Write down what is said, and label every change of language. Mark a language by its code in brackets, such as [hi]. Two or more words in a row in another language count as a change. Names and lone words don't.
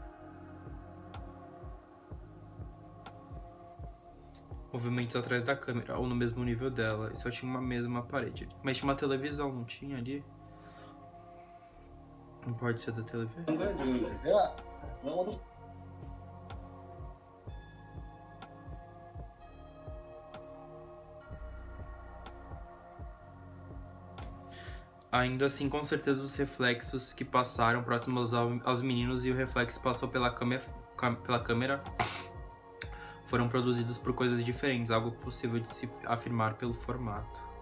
[pt] Movimentos atrás da câmera, ou no mesmo nível dela. E só tinha uma mesa e uma parede ali. Mas tinha uma televisão, não tinha ali? Não pode ser da televisão. [ko] 한 거야 지금? 내가 어둡 [pt] Ainda assim, com certeza, os reflexos que passaram próximos aos meninos e o reflexo passou pela câmera foram produzidos por coisas diferentes, algo possível de se afirmar pelo formato.